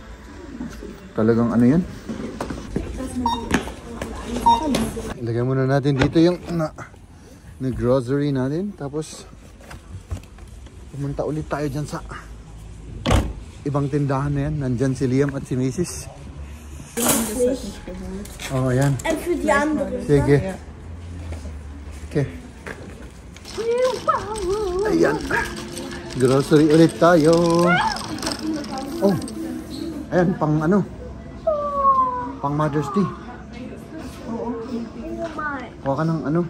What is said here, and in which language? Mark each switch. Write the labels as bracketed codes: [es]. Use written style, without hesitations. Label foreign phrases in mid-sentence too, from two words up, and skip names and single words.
[tl] Masarap yan. Talagang ano yan. Ilagay muna natin dito yung na grocery natin. Tapos pumunta ulit tayo dyan sa ibang tindahan na yan. Nandyan si Liam at si Mrs. Oh, ayan. [nl] En voor die andere. [tl] Sige. Okay. Ayan. Grocery ulit tayo. Oh. Ayan, pang ano? Pang Mother's Day. Kuha ka ng ano?